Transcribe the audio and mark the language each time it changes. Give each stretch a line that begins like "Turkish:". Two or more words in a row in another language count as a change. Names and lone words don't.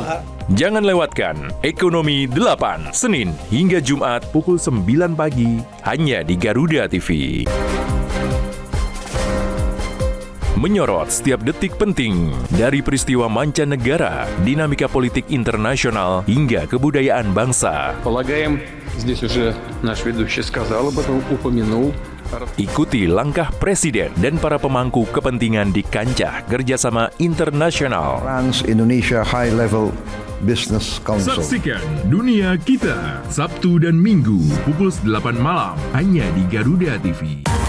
Indonesian: Jangan lewatkan Ekonomi 8, Senin hingga Jumat pukul 9 pagi, hanya di Garuda TV. Menyorot setiap detik penting dari peristiwa mancanegara, dinamika politik internasional, hingga kebudayaan bangsa.
Russian: Полагаем, здесь уже наш ведущий сказал об этом, упомянул.
Indonesian: Ikuti langkah Presiden dan para pemangku kepentingan di kancah kerjasama internasional. Trans-Indonesia High Level Business Council. Saksikan Dunia Kita, Sabtu dan Minggu, pukul 8 malam, hanya di Garuda TV.